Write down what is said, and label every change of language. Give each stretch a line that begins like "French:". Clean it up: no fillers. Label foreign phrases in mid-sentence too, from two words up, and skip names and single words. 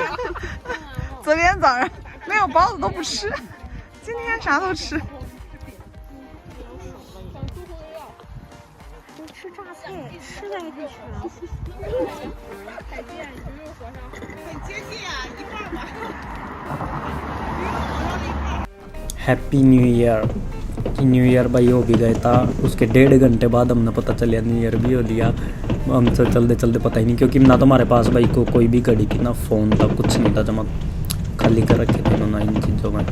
Chinese: 昨天早上没有包子都不吃，今天啥都吃。吃榨菜，吃的还可以吃。海淀鱼肉火烧，很接近啊，一半吧。
English: Happy New Year. New Year
Hindi: भाई हो भी गया था, उसके 1.5 घंटे बाद हमने पता चलिया
English: New Year
Hindi: भी हो लिया। हम तो चलते पता ही नहीं, क्योंकि ना तो हमारे पास भाई को कोई भी घड़ी थी, ना फ़ोन था, कुछ नहीं था, जमा खाली कर रखे थे उन्होंने इन चीज़ों में।